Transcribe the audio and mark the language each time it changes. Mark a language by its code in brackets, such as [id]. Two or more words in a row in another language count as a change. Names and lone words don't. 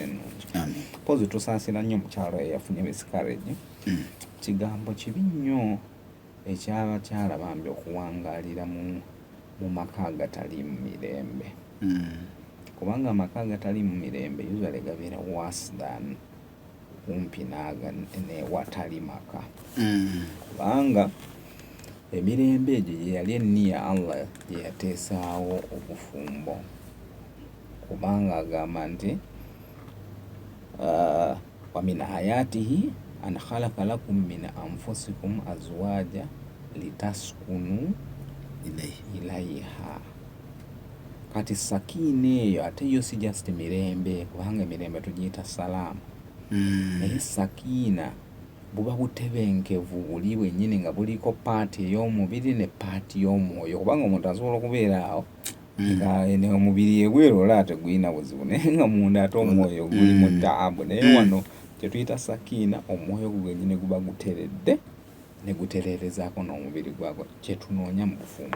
[lg] ennungi pozi tusaasira nnyo mukyalo eyafunye miscarriage kigambo kibi nnyo ekyabakyala bambi okuwangaalira mu maka agatali mu mirembe kubanga amaka agatali mu mirembe usually gabeera [en] worse than [lg] kumpi n'ewatali maka kubanga emirembe egyo gye yali enniya Allah gye yateesaawo obufumbo kubanga agamba nti [ar] ومن آياته أن خلق لكم من أنفسكم أزواجا لتسكنوا إليها. [lg] Kati sakina eyo ate yo si just mirembe kubanga emirembe tugiyita salaamu naye sakina buba butebenkevu buli bwennyini nga buliko paati ey'omubiri ne paati y'omwoyo kubanga omuntu asobola okubeera awo nga omubiri ebweru olaba tegulina buzibu naye nga munda ate omwoyo guli mu taabu naye wano kyetuyita sakiina omwoyo gwennyini guba guteredde ne gutereerezaako n'omubiri gwagwo kyetunoonya mu bufumbo.